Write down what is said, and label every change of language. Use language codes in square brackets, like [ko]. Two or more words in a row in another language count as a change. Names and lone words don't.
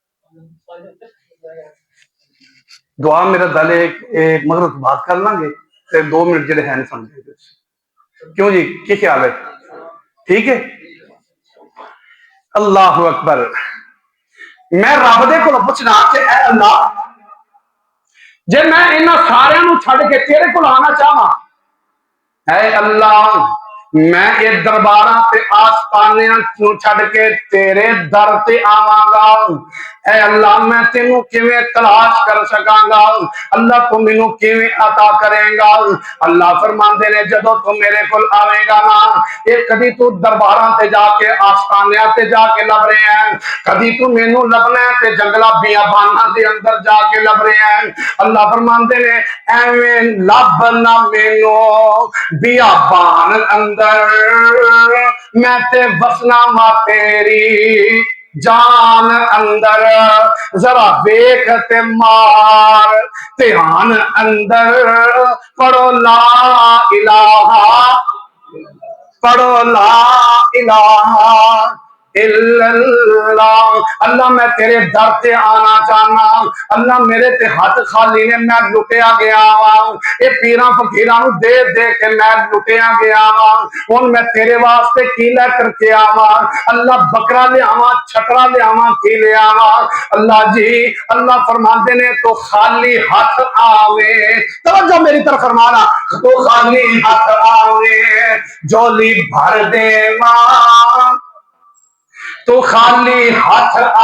[pa] دعا میرا دل ایک مگر بات کر لیں گے تے 2 منٹ جڑے ہیں سن دے۔ کیوں جی کی خیال ہے؟ ٹھیک ہے۔ [ar] اللہ اکبر۔ [pa] میں رب دے کول پوچھنا کہ اے اللہ جے میں انہاں سارے نو چھڈ کے تیرے کول آنا چاہواں، اے اللہ میں یہ درباراں تے آستانیاں نو چھڈ کے تیرے در تے آواں گا۔ اے اللہ میں تینوں کیویں تلاش کر سکاں گا؟ اللہ تو مینوں کیویں عطا کرے گا؟ اللہ فرماندے نے جدوں تو میرے کول آویں گا نا، یہ کدی تو درباراں تے جا کے آستانیاں تے جا کے لب رہے ہیں، کدی تو مینوں لبنا ہے تے جنگلاں بیاباناں دے اندر جا کے لب رہے ہیں۔ اللہ فرماندے نے ایویں لب نہ مینوں بیابان اندر، میں تے وسنا ما تیری جان اندر، ذرا ویکھ تے مار دھیان اندر، پڑھو [ar] لا الہ، [pa] پڑھو [ar] لا الہ الا اللہ۔ [pa] اللہ میں تیرے در تے آنا چاہنا، اللہ میرے تے ہاتھ خالی نے، میں لٹیا گیا ہوں، اے پیراں فقیراں نو دے دے کے میں لٹیا گیا ہوں، ہن میں تیرے واسطے کی لے کر کے آواں؟ اللہ بکرا لے آواں، چھکرا لے آواں، کی لے آواں؟ اللہ جی اللہ فرماندے نے تو خالی ہاتھ آوے، توجہ میری طرف فرمانا، تو خالی ہاتھ آوے جولی بھر دے ماں، تو خالی ہاتھ